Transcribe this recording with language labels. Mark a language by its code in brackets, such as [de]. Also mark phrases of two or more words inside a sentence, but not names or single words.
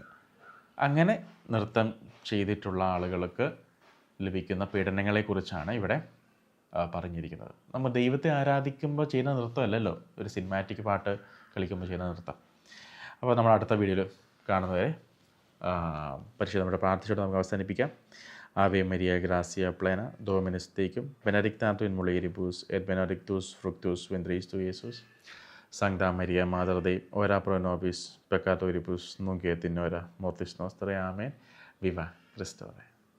[ml] അങ്ങനെ നൃത്തം ചെയ്തിട്ടുള്ള ആളുകൾക്ക് ലഭിക്കുന്ന പീഡനങ്ങളെക്കുറിച്ചാണ് ഇവിടെ പറഞ്ഞിരിക്കുന്നത്. നമ്മൾ ദൈവത്തെ ആരാധിക്കുമ്പോൾ ചെയ്യുന്ന നൃത്തമല്ലല്ലോ ഒരു സിനിമാറ്റിക് പാട്ട് കളിക്കുമ്പോൾ ചെയ്യുന്ന നൃത്തം. അപ്പോൾ നമ്മൾ അടുത്ത വീഡിയോയിൽ കാണുന്നവരെ പരിശുദ്ധ പ്രാർത്ഥിച്ചോട്ട് നമുക്ക് അവസാനിപ്പിക്കാം. [la] Ave Maria, gracia plena, Dominus tecum, benedicta in mulieribus, et benedictus fructus ventris tui, Iesus. Sancta Maria, Mater Dei, ora pro nobis peccatoribus, nunc et in hora mortis nostrae. Amen. Viva Christus.